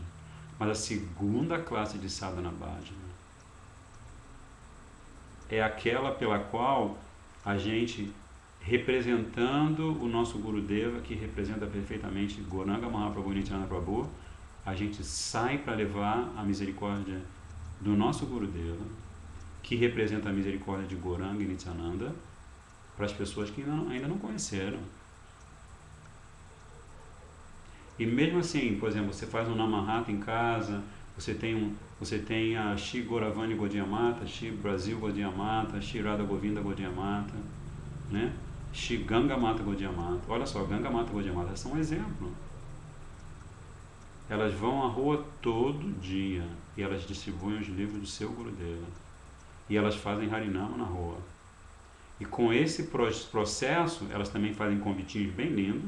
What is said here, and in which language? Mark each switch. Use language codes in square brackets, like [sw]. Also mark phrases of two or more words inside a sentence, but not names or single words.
[pt] Mas a segunda classe de [sa] sadhana bhajana [pt] é aquela pela qual a gente, representando o nosso Gurudeva, que representa perfeitamente Gauranga Mahaprabhu e Nityananda Prabhu, a gente sai para levar a misericórdia do nosso Gurudeva, que representa a misericórdia de Gauranga e Nityananda, para as pessoas que ainda não conheceram. E mesmo assim, por exemplo, você faz um Namahata em casa, você tem a Shri Gauravani Gaudiya Mata, Shri Brasil Gaudiya Mata, Shri Radha Govinda Gaudiya Mata, né? Shri Ganga Mata Gaudiya Mata. Olha só, Ganga Mata Gaudiya Mata são um exemplo. Elas vão à rua todo dia e elas distribuem os livros do seu Gurudeva. E elas fazem Harinama na rua. E com esse processo, elas também fazem convitinhos bem lindos.